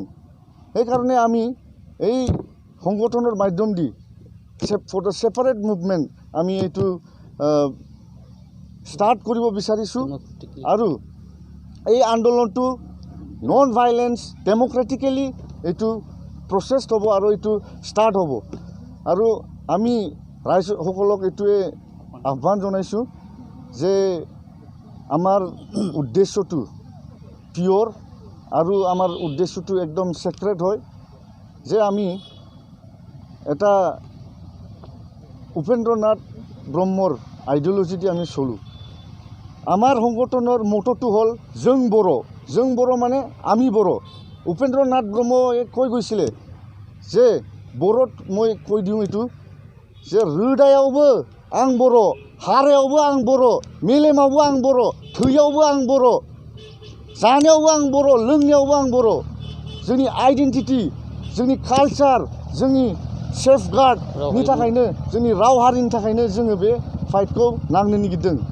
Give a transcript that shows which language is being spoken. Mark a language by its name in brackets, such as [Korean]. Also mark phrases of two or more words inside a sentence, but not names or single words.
[Assamese] সেইকাৰণে আমি এই সংগঠনৰ মাধ্যম দি [English] for the separate movement [Assamese] আমি এইটো ষ্টাৰ্ট কৰিব বিচাৰিছোঁ। আৰু এই আন্দোলনটো [English] non violence democratically [Assamese] এইটো প্ৰচেছ হ'ব আৰু এইটো ষ্টাৰ্ট হ'ব। আৰু আমি ৰাইজসকলক এইটোৱে আহ্বান জনাইছোঁ যে আমার উদ্দেশ্যটো পিওর আৰু আমার উদ্দেশ্যটো একদম সেক্রেট হয় যে আমি এটা উপেন্দ্রনাথ ব্রহ্মর আইডিওলজি দিয়ে আমি চলো আমার সংগঠনের মটোটো হল [Bodo] जों बर' [Assamese] মানে আমি बर' উপেন্দ্রনাথ ব্রহ্মই কৈ গৈছিলে যে বড়ত মই কৈ দিওঁ এইটো যে [Bodo] रोदायावबो आं बर' हारायावबो आं बर' मेलेमावबो आं बर' थैयावबो आं बर' जानायावबो आं बर' लोंनायावबो आं बर' जोंनि आइडेन्टिटी जोंनि कालचार जोंनि सेफगार्डनि थाखायनो जोंनि राव हारिनि थाखायनो जोङो बे फाइटखौ नांनो नागिरदों